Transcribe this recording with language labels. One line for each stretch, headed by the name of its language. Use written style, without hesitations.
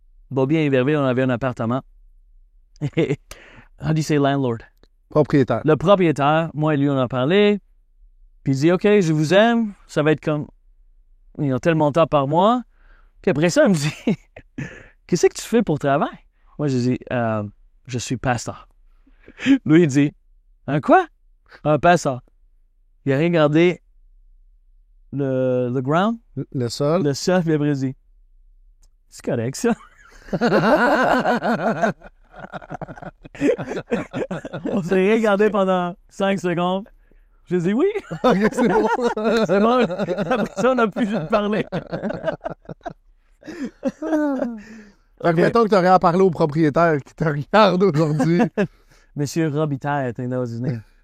French: Beaubien et Verville, on avait un appartement.
English: Et, how do you say landlord?
French: Propriétaire. Le propriétaire, moi et lui, on a parlé. Puis il dit, OK, je vous aime. Ça va être comme, tel montant par mois. Puis après ça, il me dit, qu'est-ce que tu fais pour travail? Moi, je dis, je suis pasteur. Lui, il dit, un quoi? Un pasteur. Il a regardé le ground, Le sol. le sol, puis après il dit, c'est correct, ça. On s'est regardé pendant 5 secondes. Je dis oui. Ok, c'est bon. C'est bon. Après ça, on n'a plus juste parlé. Fait que mettons que tu aurais à parler au propriétaire qui te regarde aujourd'hui.
English: Monsieur Robitaille, I think that was his name.